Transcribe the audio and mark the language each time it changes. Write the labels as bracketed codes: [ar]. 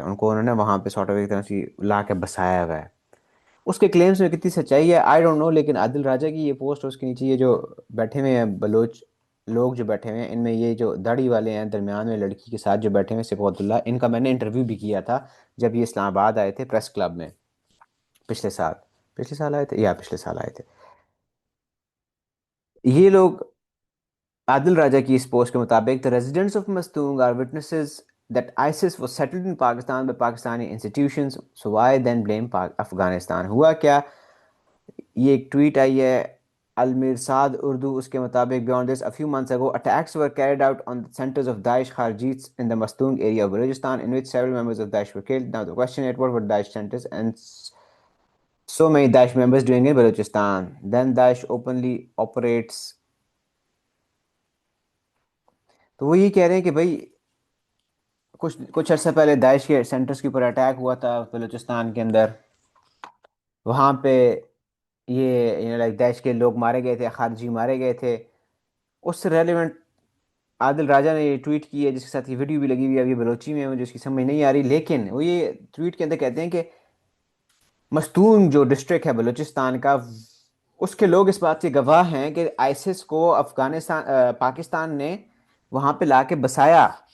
[ur] ان کو انہوں نے وہاں پہ [en] sort of [ur] ایک طرح سے لا کے بسایا ہوا ہے. اس کے کلیمز میں کتنی سچائی ہے [en] I don't know, [ur] لیکن عادل راجہ کی یہ پوسٹ، اس کے نیچے یہ جو بیٹھے ہوئے ہیں بلوچ لوگ جو بیٹھے ہوئے ہیں، ان میں یہ جو داڑھی والے ہیں درمیان میں لڑکی کے ساتھ جو بیٹھے ہوئے ہیں صفوت اللہ، ان کا میں نے انٹرویو بھی کیا تھا جب یہ اسلام آباد آئے تھے پریس کلب میں پچھلے سال. پچھلے سال آئے تھے یا پچھلے سال آئے تھے یہ لوگ. عادل راجہ کی اس پوسٹ کے مطابق [en] the residents of Mastung are witnesses that ISIS was settled in Pakistan by Pakistani institutions, so why then blame Afghanistan. [ur] ہوا کیا، یہ ایک ٹویٹ آئی ہے المیرساد اردو، اس کے مطابق [en] beyond this a few months ago attacks were carried out on the centers of Daesh Kharjits in the Mastung area of Balochistan in which several members of Daesh were killed. Now the question is, what were Daesh centers and so many Daesh members doing in Balochistan? Then Daesh openly operates. [ur] تو وہ یہ کہہ رہے ہیں کہ بھائی کچھ عرصہ پہلے داعش کے سینٹرز کے اوپر اٹیک ہوا تھا بلوچستان کے اندر، وہاں پہ یہ لائک داعش کے لوگ مارے گئے تھے، خارجی مارے گئے تھے. اس سے ریلیونٹ عادل راجہ نے یہ ٹویٹ کی ہے، جس کے ساتھ یہ ویڈیو بھی لگی ہوئی ہے. ابھی بلوچی میں مجھے اس کی سمجھ نہیں آ رہی، لیکن وہ یہ ٹویٹ کے اندر کہتے ہیں کہ مستون جو ڈسٹرکٹ ہے بلوچستان کا، اس کے لوگ اس بات کے گواہ ہیں کہ آئیسس کو پاکستان نے وہاں پہ لا کے بسایا.